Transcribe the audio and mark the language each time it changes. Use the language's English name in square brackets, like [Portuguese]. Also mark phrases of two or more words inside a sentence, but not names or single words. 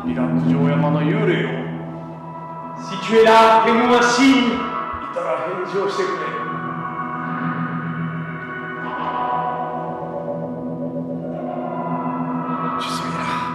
[Japanese] ビラクジョ山の幽霊よ。 [French] si tu es là, fais-nous un signe. [Japanese] いたら返事をしてくれ。 [French] Je suis là.